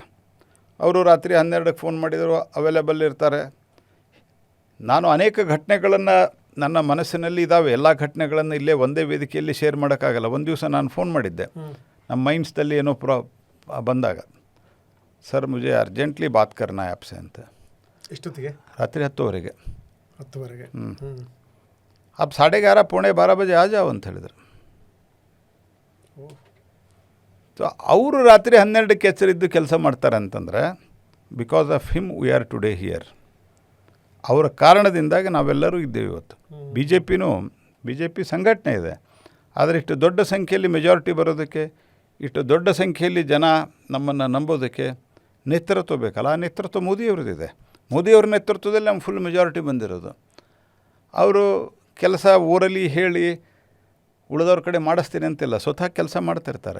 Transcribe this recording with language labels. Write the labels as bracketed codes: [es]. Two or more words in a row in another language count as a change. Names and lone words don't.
[kn] ಅವರು ರಾತ್ರಿ 12ಕ್ಕೆ ಫೋನ್ ಮಾಡಿದರು, ಅವೈಲೇಬಲ್ ಇರ್ತಾರೆ. ನಾನು ಅನೇಕ ಘಟನೆಗಳನ್ನು ನನ್ನ ಮನಸ್ಸಿನಲ್ಲಿ ಇದ್ದಾವೆ. ಎಲ್ಲ ಘಟನೆಗಳನ್ನು ಇಲ್ಲೇ ಒಂದೇ ವೇದಿಕೆಯಲ್ಲಿ ಶೇರ್ ಮಾಡೋಕ್ಕಾಗಲ್ಲ. ಒಂದು ದಿವಸ ನಾನು ಫೋನ್ ಮಾಡಿದ್ದೆ, ನಮ್ಮ ಮೈಂಡ್ಸ್ದಲ್ಲಿ ಏನೋ ಬಂದಾಗ, ಸರ್ [hi] मुझे अर्जेंटली बात करना है आपसे [kn] ಅಂತ. ಎಷ್ಟೊತ್ತಿಗೆ? ರಾತ್ರಿ 10:00 10:00 [hi] अब 11:30 पौने 12 बजे आ जाओ [kn] ಅಂತ ಹೇಳಿದರು. ಸೊ ಅವರು ರಾತ್ರಿ 12ಕ್ಕೆ ಎಚ್ಚರಿದ್ದು ಕೆಲಸ ಮಾಡ್ತಾರೆ ಅಂತಂದರೆ [en] because of him we are today here. [kn] ಅವರ ಕಾರಣದಿಂದಾಗಿ ನಾವೆಲ್ಲರೂ ಇದ್ದೇವೆ ಇವತ್ತು. ಬಿ ಜೆ ಪಿ ಸಂಘಟನೆ ಇದೆ, ಆದರೆ ಇಷ್ಟು ದೊಡ್ಡ ಸಂಖ್ಯೆಯಲ್ಲಿ ಮೆಜಾರಿಟಿ ಬರೋದಕ್ಕೆ, ಇಷ್ಟು ದೊಡ್ಡ ಸಂಖ್ಯೆಯಲ್ಲಿ ಜನ ನಮ್ಮನ್ನು ನಂಬೋದಕ್ಕೆ ನೇತೃತ್ವ ಬೇಕಲ್ಲ. ಆ ನೇತೃತ್ವ ಮೋದಿಯವ್ರದ್ದಿದೆ. ಮೋದಿಯವ್ರ ನೇತೃತ್ವದಲ್ಲಿ ನಮ್ಮ [en] full majority [kn] ಬಂದಿರೋದು. ಅವರು ಕೆಲಸ ಊರಲ್ಲಿ ಹೇಳಿ ಉಳಿದವ್ರ ಕಡೆ ಮಾಡಿಸ್ತೀನಿ ಅಂತಿಲ್ಲ, ಸ್ವತಃ ಕೆಲಸ ಮಾಡ್ತಿರ್ತಾರೆ.